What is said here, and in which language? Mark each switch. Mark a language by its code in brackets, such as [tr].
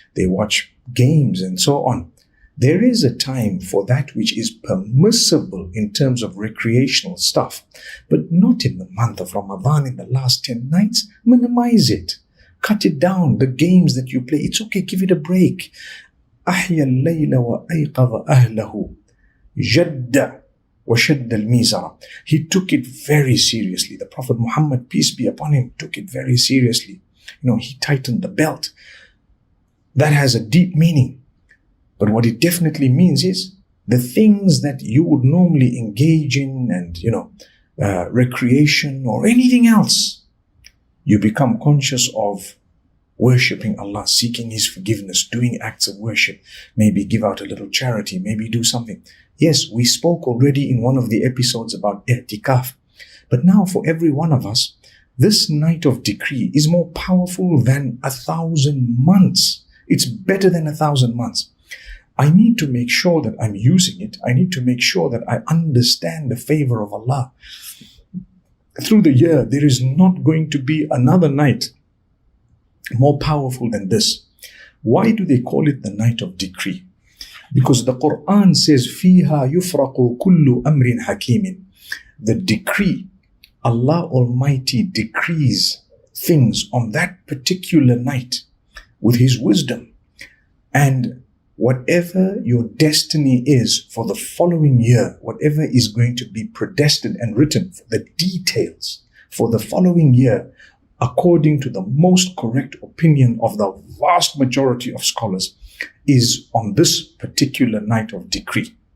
[en] They watch games and so on. There is a time for that which is permissible in terms of recreational stuff, but not in the month of Ramadan, in the last 10 nights. Minimize it. Cut it down. The games that you play, it's okay. Give it a break. [ar] أحيا الليل وأيقظ أهله جد وشد الميزرة. [en] He took it very seriously. The Prophet Muhammad, peace be upon him, took it very seriously. He tightened the belt. That has a deep meaning. But what it definitely means is the things that you would normally engage in and, recreation or anything else, you become conscious of worshipping Allah, seeking His forgiveness, doing acts of worship, maybe give out a little charity, maybe do something. Yes, we spoke already in one of the episodes about i'tikaf. But now for every one of us, this night of decree is more powerful than 1,000 months. It's better than 1,000 months. I need to make sure that I'm using it. I need to make sure that I understand the favor of Allah. Through the year, there is not going to be another night more powerful than this. Why do they call it the night of decree? [ar] Because the Quran says, فِيهَا يُفْرَقُ كُلُّ أَمْرٍ حَكِيمٍ. [en] The decree, Allah Almighty decrees things on that particular night with His wisdom. And whatever your destiny is for the following year, whatever is going to be predestined and written, for the details for the following year, according to the most correct opinion of the vast majority of scholars, is on this particular night of decree.